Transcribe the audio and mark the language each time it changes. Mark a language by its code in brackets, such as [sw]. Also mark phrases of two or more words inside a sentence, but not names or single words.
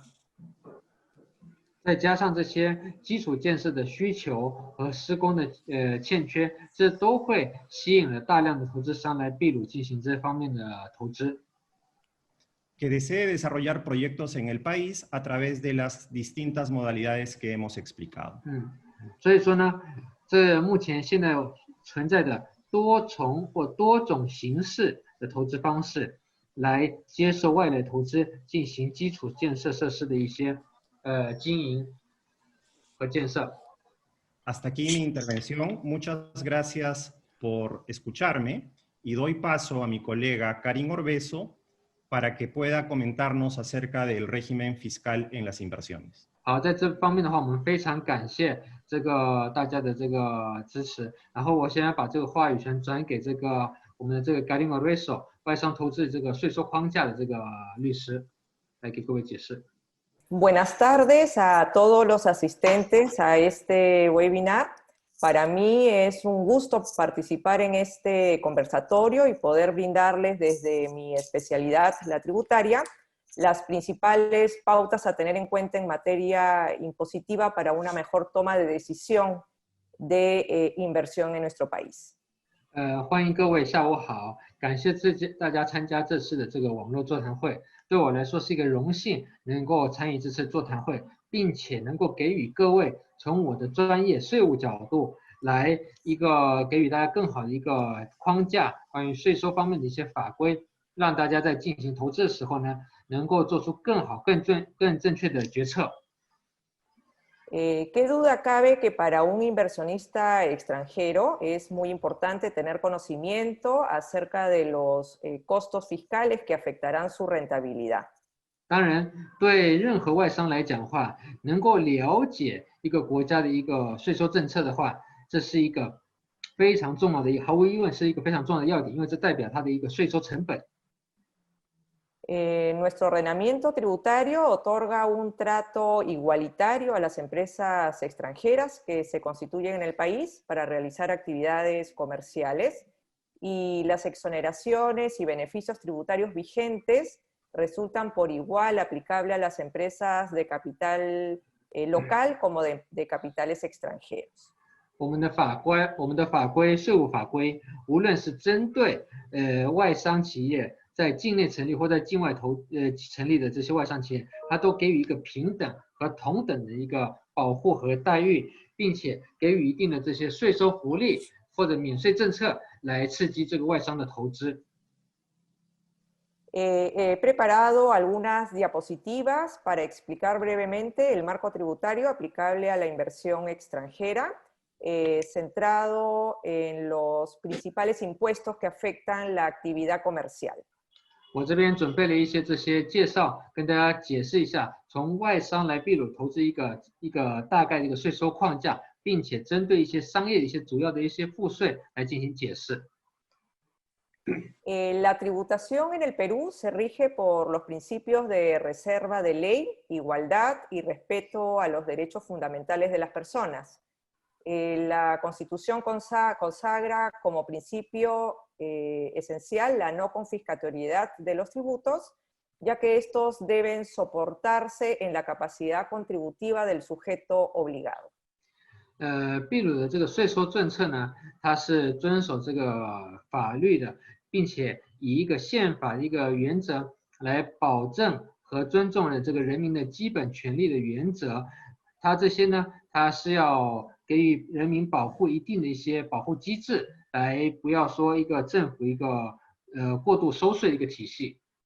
[zh] 再加上这些基础建设的需求和施工的欠缺，这都会吸引了大量的投资商来秘鲁进行这方面的投资。 [es] que desee desarrollar proyectos en el país a través de las distintas modalidades que hemos explicado. [zh] 所以说呢，这目前现在存在的多重或多种形式的投资方式，来接受外来投资进行基础建设设施的一些经营和建设。 [es] Hasta aquí mi intervención. Muchas gracias por escucharme y doy paso a mi colega Karin Orbeso para que pueda comentarnos acerca del régimen fiscal en las inversiones. [zh] 好，在这方面的话，我们非常感谢这个大家的这个支持。然后我现在把这个话语权转给这个我们的这个 Karin Orbeso 外商投资这个税收框架的这个律师，来给各位解释。 [es] Buenas tardes a todos los asistentes a este webinar. Para mí es un gusto participar en este conversatorio y poder brindarles desde mi especialidad, la tributaria, las principales pautas a tener en cuenta en materia impositiva para una mejor toma de decisión de inversión en nuestro país. [zh] 欢迎各位，下午好，感谢大家参加这次的这个网络座谈会。对我来说是一个荣幸，能够参与这次座谈会，并且能够给予各位从我的专业税务角度来给予大家更好的一个框架，关于税收方面的一些法规，让大家在进行投资的时候呢，能够做出更好、更正确的决策。 [es] ¿Qué duda cabe que para un inversionista extranjero es muy importante tener conocimiento acerca de los costos fiscales que afectarán su rentabilidad? [zh] 当然，对任何外商来讲的话，能够了解一个国家的一个税收政策的话，这是一个非常重要的毫无疑问是一个非常重要的要点，因为这代表它的一个税收成本。 [es] Nuestro ordenamiento tributario otorga un trato igualitario a las empresas extranjeras que se constituyen en el país para realizar actividades comerciales y las exoneraciones y beneficios tributarios vigentes resultan por igual aplicable a las empresas de capital local como de capitales extranjeros. [zh] 我们的法规、税务法规，无论是针对外商企业。在境内成立或在境外成立的这些外商企业，它都给予一个平等和同等的一个保护和待遇，并且给予一定的这些税收福利或者免税政策来刺激这个外商的投资。 [es] He preparado algunas diapositivas para explicar brevemente el marco tributario aplicable a la inversión extranjera, centrado en los principales impuestos que afectan la actividad comercial. [zh] 我这边准备了一些这些介绍，跟大家解释一下，从外商来秘鲁投资一个大概的一个税收框架，并且针对一些商业的一些主要的一些赋税来进行解释。 [es] La tributación en el Perú se rige por los principios de reserva de ley, igualdad y respeto a los derechos fundamentales de las personas. La Constitución consagra como principio esencial la no confiscatoriedad de los tributos, ya que estos deben soportarse en la capacidad contributiva del sujeto obligado. [zh] 秘鲁的这个税收政策呢，它是遵守这个法律的，并且以一个宪法的一个原则来保证和尊重了这个人民的基本权利的原则， 它这些呢，它是要给予人民保护一定的一些保护机制，来不要说一个政府一个过度收税的一个体系。